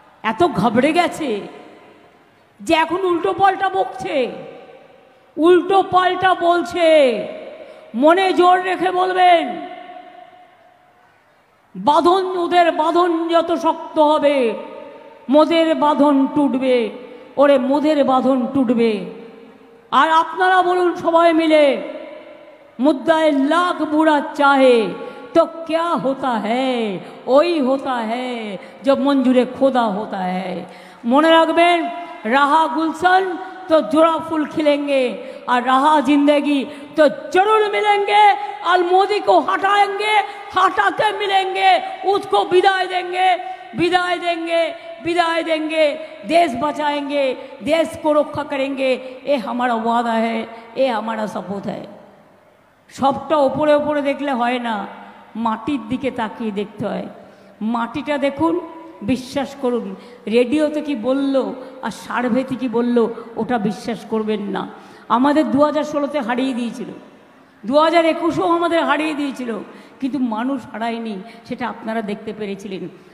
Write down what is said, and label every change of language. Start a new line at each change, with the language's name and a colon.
Bangla: এত ঘাবড়ে গেছে যে এখন উল্টো পাল্টা বকছে, উল্টো পাল্টা বলছে। মনে জোর রেখে বলবেন, বাঁধন, ওদের বাঁধন যত শক্ত হবে মোদের বাঁধন টুটবে, ওরে মোদের বাঁধন টুটবে। আর আপনারা বলুন সবাই মিলে,
Hindi: मुद्दाए लाख बुरा चाहे तो क्या होता है, वही होता है जब मंजूरे खुदा होता है।
Bangla: মনে রাখবেন,
Hindi: रहा गुलशन तो जोड़ा फूल खिलेंगे और रहा जिंदगी तो जरूर मिलेंगे। और मोदी को हटाएंगे, हटा के मिलेंगे, उसको विदाई देंगे, विदाई देंगे, विदाई देंगे, देश बचाएंगे, देश को रक्षा करेंगे। ये हमारा वादा है, ये हमारा सपूत है।
Bangla: সবটা ওপরে ওপরে দেখলে হয় না, মাটির দিকে তাকিয়ে দেখতে হয়। মাটিটা দেখুন, বিশ্বাস করুন। রেডিওতে কি বলল আর সার্ভেতে কি বলল ওটা বিশ্বাস করবেন না। আমাদের 2016-তে হারিয়ে দিয়েছিল, 2021-ও আমাদের হারিয়ে দিয়েছিল, কিন্তু মানুষ হারায়নি, সেটা আপনারা দেখতে পেরেছিলেন।